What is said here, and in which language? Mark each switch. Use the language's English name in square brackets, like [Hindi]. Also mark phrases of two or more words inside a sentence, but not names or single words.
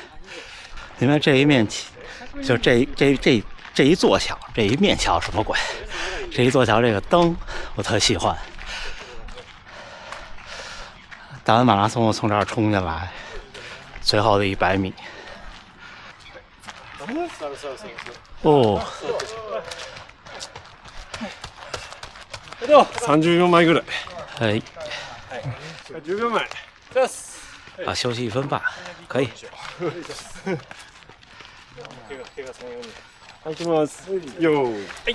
[Chinese] 因为这一面就这一座桥，这一面桥什么鬼？这一座桥这个灯我特喜欢。打完马拉松，我从这儿冲进来，最后的100米。お [Japanese] 30秒前ぐらい。はい。 10秒前。 [Chinese] 啊，休息1分半，可以。 [Japanese] 行きます。よーい。